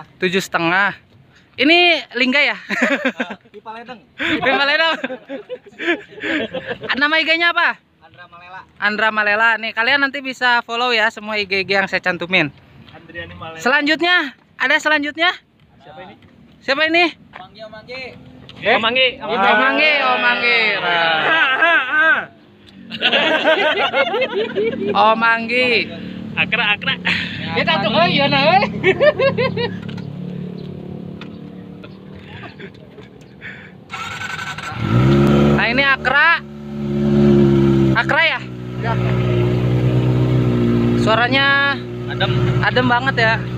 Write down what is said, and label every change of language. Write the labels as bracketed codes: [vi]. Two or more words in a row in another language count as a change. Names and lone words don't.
[id] 7,5. Ini Lingga ya? Pipa ledeng. Pipa ledeng. Nama IG-nya apa? Andra Malela. Andra Malela. Nih, kalian nanti bisa follow ya semua IG yang saya cantumin. Andriani Malela. Selanjutnya, ada selanjutnya? Siapa ini? Siapa ini? Manggi. Om Manggi. Om Manggi. Om Manggi. Akra. Kita tuh oh iya nah. Nah ini Acra Akra ya? Suaranya adem banget ya.